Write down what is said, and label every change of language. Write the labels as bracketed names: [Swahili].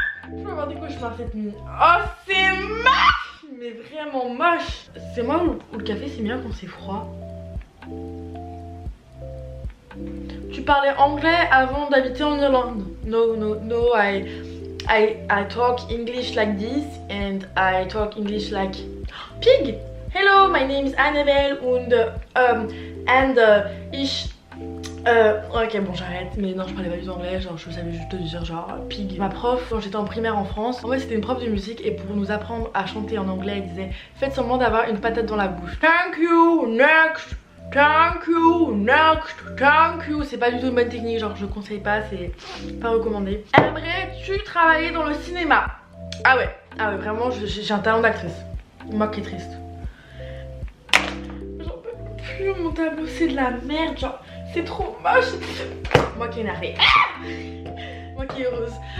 [French] Je vais avoir des cauchemars cette nuit. Oh c'est moche, mais vraiment moche. C'est moi ou le café c'est mieux quand c'est froid. Tu parlais anglais avant d'habiter en Irlande? [English] No, no, no, I talk English like this and I talk English like pig. Hello, my name is Annabelle and [German] ich [French] ok bon j'arrête, mais non je parlais pas du tout anglais, genre je savais juste te dire genre pig. Ma prof quand j'étais en primaire en France, en fait c'était une prof de musique et pour nous apprendre à chanter en anglais elle disait faites semblant d'avoir une patate dans la bouche. [English] Thank you, next. Thank you, next, thank you. [French] C'est pas du tout une bonne technique, genre je conseille pas, c'est pas recommandé. Aimerais-tu travailler dans le cinéma? Ah ouais vraiment j'ai un talent d'actrice. Moi qui est triste. J'en peux plus, mon tableau c'est de la merde, genre c'est trop moche. Moi qui est énervée. Moi qui est heureuse.